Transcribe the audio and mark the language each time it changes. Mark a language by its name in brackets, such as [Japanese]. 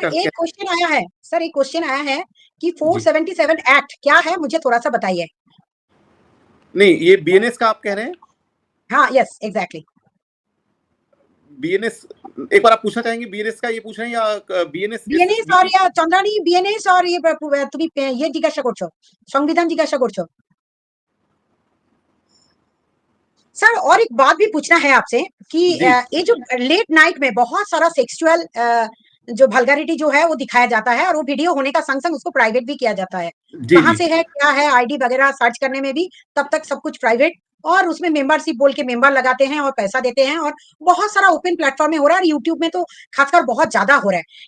[Hindi] कहते एक हैं। क्वेश्चन आया है, सर एक क्वेश्चन आया है कि जी 477 एक्ट क्या है, मुझे थोड़ा सा बताइए। नहीं, ये बीएनएस का आप कह रहे हैं? हाँ यस एग्जैक्टली। बीएनएस एक बार आप पूछना चाहेंगे, बीएनएस का ये पूछ रहे हैं या बीएनएस? [Bangla] বিএনএস আর ইয়া চন্দ্রানী বিএনএস আর তুমি ইয়ে জিজ্ঞাসা করছো, সংবিধান জিজ্ঞাসা করছো सर। [Hindi] और एक बात भी पूछना है आपसे कि जी ये जो लेट नाइट में बहुत सारा सेक्सुअल जो वल्गैरिटी जो है वो दिखाया जाता है और वो वीडियो होने का संग संग उसको प्राइवेट भी किया जाता है, जी कहाँ जी से है क्या है आईडी वगैरह सर्च करने में भी तब तक सब कुछ प्राइवेट, और उसमें मेंबरशिप बोल के मेंबर लगाते हैं और पैसा देते हैं, और बहुत सारा ओपन प्लेटफॉर्म में हो रहा है और यूट्यूब में तो खासकर बहुत ज्यादा हो रहा है।